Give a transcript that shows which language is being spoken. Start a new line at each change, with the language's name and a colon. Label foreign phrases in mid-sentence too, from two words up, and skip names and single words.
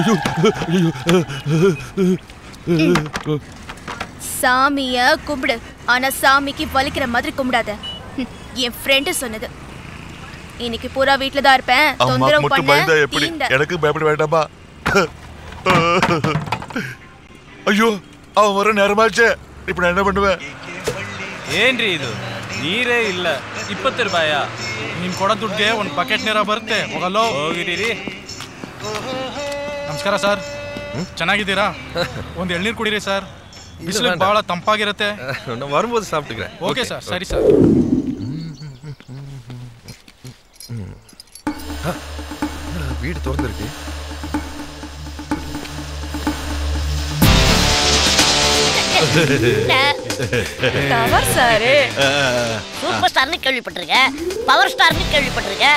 Tamil: சாமிய கும்பிடு, ஆனா சாமிக்கு வலிக்கிற மாதிரி கும்பிடாத. என் ஃப்ரெண்டு சொன்னது. இன்னைக்கு பூரா வீட்ல தான் இருப்பேன். தொந்தரவு பண்ண எப்படி? எனக்கு பயப்பட வேண்டாமா? ஐயோ, அவன் வர நேரமாச்சே. இப்ப நான் என்ன பண்ணுவேன்?
Kannada: ಏನ್ರಿ ಇದು? ನೀರೇ ಇಲ್ಲ. 20 ರೂಪಾಯಾ? ನಿಮ್ ಕೊಡ ದುಡ್ಡಿಗೆ ಒಂದು ಬಕೆಟ್ ನೀರ ಬರುತ್ತೆ. ಹೋಗಲ್ಲೋ ಹೋಗಿದ್ದೀರಿ. ನಮಸ್ಕಾರ ಸರ್, ಚೆನ್ನಾಗಿದ್ದೀರಾ? ಒಂದು ಎಳ್ನೀರು ಕುಡೀರಿ ಸರ್, ಬಿಸಿಲು ಬಹಳ ತಂಪಾಗಿರುತ್ತೆ.
Tamil: நான் வரும்போது சாப்பிட்டுக்கிறேன். ஓகே சார், சரி சார். வீடு திறந்துருக்கு. டவர் ஸ்டார், சூப்பர் ஸ்டார்னு கேள்விப்பட்டிருக்கேன், பவர் ஸ்டார்னு கேள்விப்பட்டிருக்கேன்.